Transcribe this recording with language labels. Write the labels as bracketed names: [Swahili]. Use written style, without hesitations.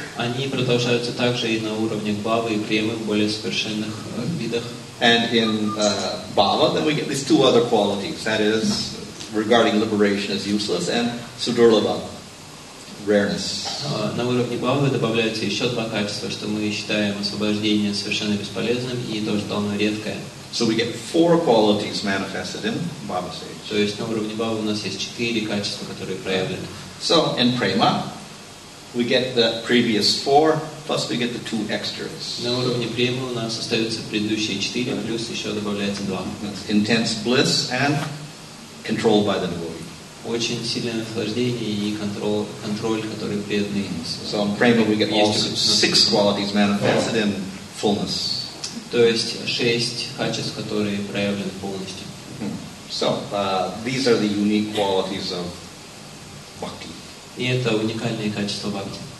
[Russian] Они продолжаются также и на уровнях бхавы и премы в более совершенных видах. [English] And in bhava, then we get these two other qualities. That is, regarding liberation as useless, and sudurlabha, rareness. [Russian] На уровне бхавы добавляются еще два качества, что мы считаем освобождение совершенно бесполезным и то, что оно редкое. [English] So we get 4 qualities manifested in bhava stage. [Russian] То есть на уровне бхавы у нас есть 4 качества, которые проявлены. [English] So in prema, we get the previous 4, plus we get the 2 extras. [Russian] На уровне премы у нас остаются предыдущие 4, плюс еще добавляется 2. [English] That's intense bliss and controlled by the devotee. [Russian] Очень сильное наслаждение и контроль, который преданный. [English] So in prema we get also 6 qualities manifested in fullness. [Russian] То есть 6 качеств, которые проявлены полностью. [English] So these are the unique qualities of bhakti. [Russian] И это уникальные качества бхакти.